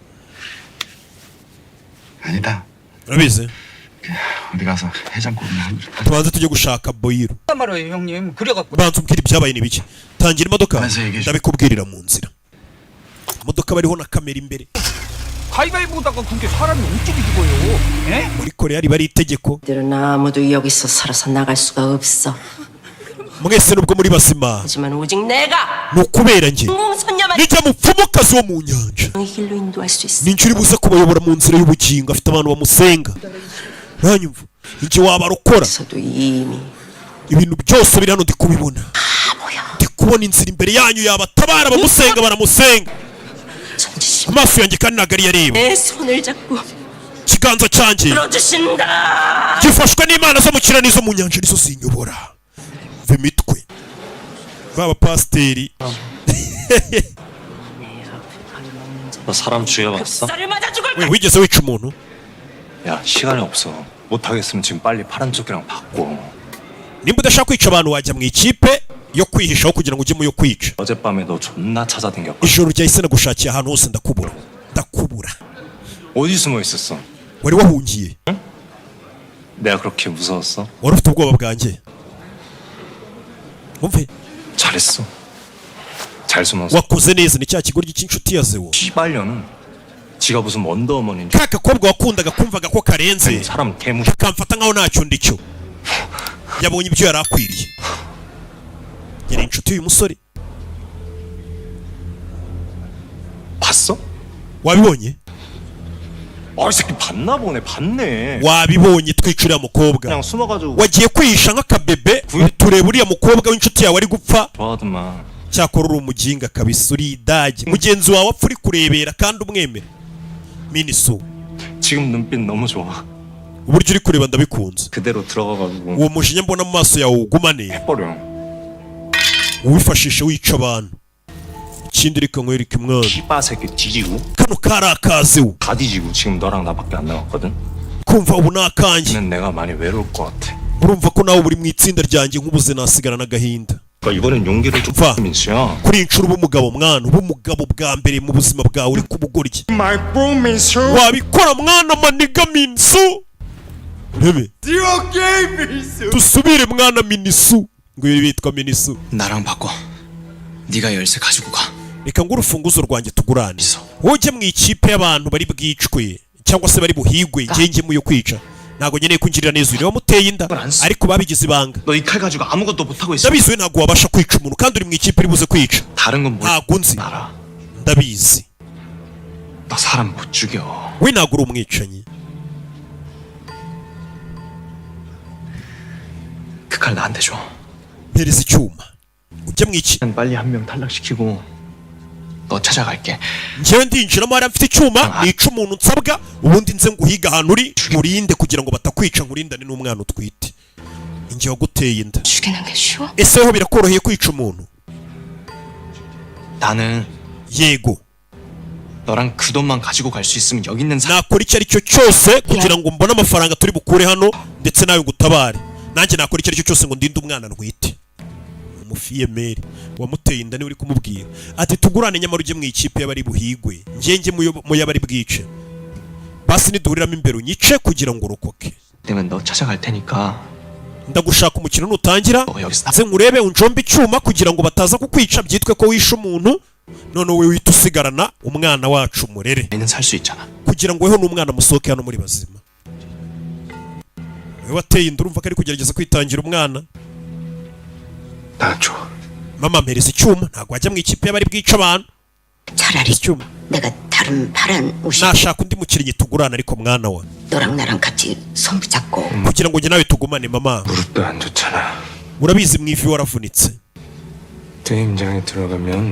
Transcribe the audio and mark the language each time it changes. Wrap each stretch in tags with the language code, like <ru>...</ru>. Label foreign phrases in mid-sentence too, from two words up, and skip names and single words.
<ko>아니다.</ko> <rw>urabizi?</rw> <ko>어디 가서 해장국이나 한 그릇.</ko> <rw>tubanze tujye gushaka boyiro.</rw> <ko>말이에요 형님. 그래갖고</ko> <rw>banza umbwira ibyabaye ni biki. tangira imodoka Maze yigisha. ndabikubwirira mu nzira. imodoka bariho na kamera imbere.</rw> <ko>가위바위보다가 그게 사람이 움직이 죽어요. 예?</ko> <rw>muri korea riba ari itegeko.</rw> <ko>들은 아무도 여기서 살아서 나갈 수가 없어.</ko> <rw>mwese nubwo muri bazima</rw> <ko>하지만 오직 내가</ko> <rw>ni ukubera njye</rw> <ko>공선녀만</ko> <rw>nijya mupfumukazi wo mu nyanja.</rw> <ko>의 길로 인도할 수 있어.</ko> <rw>ninjye uri buze kubayobora mu nzira y'ubugingo. afite abantu bamusenga. ntanyumva njye wabarokora.</rw> <ko>서도 이미</ko> <rw>ibintu byose biri hano ndi kubibona. ndi kubona inzira imbere yanyu yabatabara bamusenga baramusenga.</rw> <ko>손짓이</ko> <rw>amaso yanjye kandi ntabwo ari yareba.</rw> <ko>내 손을 잡고</ko> <rw>ikiganza cyanjye</rw> <ko>들어주신다.</ko> <rw>gifashwe n'imana zo mu kirere n'izo mu nyanja nizo zinyobora. mva imitwe b'abapasiteri.</rw> <ko>너 사람 죽여봤어? 쌀을 맞아 죽을</ko> <rw>we wigeze wica umuntu?</rw> <ko>야 시간이 없어. 못하겠으면 지금 빨리 파란 조끼랑 바꿔.</ko> <rw>nimba udashaka kwica abantu wajya mu ikipe yo kwihishaho kugira ngo ujye mu yo kwica.</rw> <ko>어젯밤에 너 존나 찾아댕겼거든.</ko> <rw>ijoro ryahise nagushakira ahantu hose ndakubura.</rw> <ko>어디 숨어 있었어?</ko> <rw>wari wahungiye?</rw> <ko>내가 그렇게 무서웠어?</ko> <rw>wari ufite ubwoba bwanjye? umve</rw> <ko>잘했어. 잘 숨었어.</ko> <rw>wakoze neza. ni cya kigoryi cy'inshuti ya zewo.</rw> <ko>시발년은 지가 무슨 원더우먼인지</ko> <rw>ka gakobwa wakundaga kumvaga ko karenze</rw> <ko>사람 개무</ko> <rw>kamfata nkaho ntacyo ndicyo. yabonye ibyo yari akwiriye. yari inshuti y'uyu musore.</rw> <ko>봤어?</ko> <rw>wabibonye?</rw> <ko>아, 이 새끼 봤나 보네. 봤네.</ko> <rw>wabibonye twicuriye mukobwa.</rw> <ko>그냥 숨어가지고</ko> <rw>wagiye kwihisha nk'akabebe tureba uriya mukobwa w'inshuti yawe ari gupfa.</rw> <ko>좋아하더만.</ko> <rw>cyakora uri umuginga kabisa. uri idage. mugenzi wawe apfa uri kurebera kandi umwemera. miniso</rw> <ko>지금 눈빛 너무 좋아.</ko> <rw>uburyo uri kureba ndabikunze.</rw> <ko>그대로 들어가가지고</ko> <rw>uwo mujinya mbona mu maso yawe ugumane.</rw> <ko>해버려.</ko> <rw>uwifashisha wica abantu. ikindi reka nkwereke mwana.</rw> <ko>씨바 새끼 뒤지고</ko> <rw>kano kari akaziwe.</rw> <ko>다 뒤지고 지금 너랑 나밖에 안 남았거든.</ko> <rw>kumva ubu ni akanjye.</rw> <ko>는 내가 많이 외로울 것 같아.</ko> <rw>urumva ko nawe uri mu itsinda ryanjye nk'ubuze nasigara n'agahinda.</rw> <ko>그러니까 이번엔 용기를 좀 봐. 민수야.</ko> <rw>kuri iyi nshuro uba umugabo mwana. uba umugabo bwa mbere mu buzima bwawe uri kubugoryi. wabikora mwana maniga minsu. rebe dusubire mwana minisu. ngo ibi bitwa minisu.</rw> <ko>나랑 바꿔. 네가 열쇠 가지고 가.</ko> <rw>reka ngo urufunguzo rwanjye tugurane. wowe ujye mu ikipe y'abantu bari bwicwe cyangwa se bari buhigwe. njye njye mu yo kwica. ntabwo nkeneye kungirira neza uyu wamuteye inda ariko babigize ibanga.</rw> <ko>너 이 칼 가지고 아무것도 못하고 있어.</ko> <rw>ndabizi we ntabwo wabasha kwica umuntu kandi uri mu ikipe iri buze kwica.</rw> <ko>다른 건 뭘?</ko> <rw>ntabwo nzi.</rw> <ko>알아.</ko> <rw>ndabizi</rw> <ko>너 사람 못 죽여.</ko> <rw>we ntabwo uri umwicanyi.</rw> <ko>그 칼 나한테 줘.</ko> <rw>mpereza icyuma ujya mu iki.</rw> <ko>난 빨리 한 명 탈락시키고 너 찾아갈게.</ko> <rw>njyewe ndinjiramo hariya mfite icyuma nica umuntu nsabwa ubundi nze nguhiga ahantu uri nkurinde kugira ngo batakwica nkurindane n'umwana utwite. njye waguteye inda.</rw> <ko>죽이는 게 쉬워?</ko> <rw>ese ho birakoroheye kwica umuntu?</rw> <ko>나는</ko> <rw>yego</rw> <ko>너랑 그 돈만 가지고 갈 수 있으면 여기 있는 사람</ko> <rw>nakora icyo ari cyo cyose kugira ngo mbone amafaranga turi bukure hano ndetse nawe ngutabare. nanjye nakora icyo ari cyo cyose ngo ndinde umwana ntwite. umufiyemeri wamuteye inda niwe uri kumubwira ati tugurane nyamara ujye mu ikipe y'abari buhigwe njye mu y'abari bwice basi niduhuriramo imbere unyice kugira ngo urokoke.</rw> <ko>되면 너 찾아갈 테니까</ko> <rw>ndagushaka umukino nutangira</rw> <ko>너 여기서</ko> <rw>nze nkurebe unjombe icyuma kugira ngo bataza kukwica byitwe ko wishe umuntu none wowe wihita usigarana umwana wacu murere</rw> <ko>나는 살 수 있잖아.</ko> <rw>kugira ngo weho n'umwana musohoke hano muri bazima. wowe wateye inda urumva ko ari kugerageza kwitangira umwana.</rw> <ko>나 줘.</ko> <rw>mama mpereza icyuma ntabwo wajya mu ikipe y'abari bwica abantu.</rw> <ko>차라리</ko> <rw>icyuma</rw> <ko>내가 다른 파란 옷이</ko> <rw>nashaka undi mukinnyi tugurana ariko mwana wa</rw> <ko>너랑 나랑 같이 손 붙잡고</ko> <rw>kugira ngo njye nawe tugumane. mama</rw> <ko>무릎도 안 좋잖아.</ko> <rw>urabizi mu ivi waravunitse.</rw> <ko>게임장에 들어가면</ko>